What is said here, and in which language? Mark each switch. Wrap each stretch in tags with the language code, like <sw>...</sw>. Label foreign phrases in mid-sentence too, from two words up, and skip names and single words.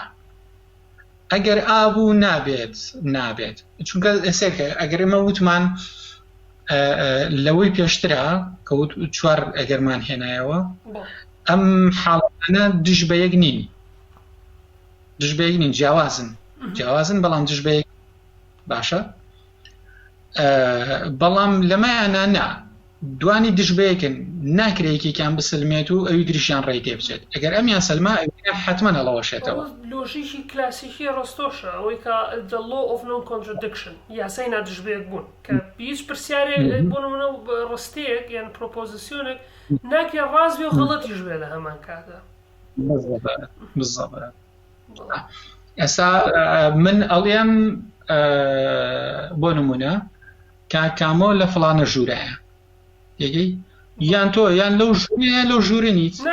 <ckb>ئەگەر ئابوو نابێت چونکە ئەسێکە ئەگەر ئێمە وتمان لەوەی پێشترا کەوت چوار ئەگەرمان هێنایەوە ئەم حاڵانە دژبەیەک نین جیاوازن بەڵام دژبەیەک باشە بەڵام لەمایانە نا دوانی دژبەیەکن ناکرێکێکیان بسلمێت و ئەوی دریشیان ڕێی تێ بچێت ئەگەر ئەمیان سەلما حتمما ئەڵەوەشێتەوە. لۆژیکی کلاسیکی ڕۆستۆشە ئەوەی کە</ckb> <en>the law of non contradiction</en> <ckb>یاسای نادژبەیەک بوون کە هیچ پرسیارێک بۆ نمونە ڕستەیەک یان پرۆپۆزیسیۆنێک ناکرێ ڕاست بێ و غەڵەتیش بێ لە هەمان کاتە. ئێستا من ئەڵێم بۆ نمونە کامۆ لە فڵانە ژوورەیە یەکەی یان تۆ یان لەو ژوورەیە لەو ژوورە نیت</ckb>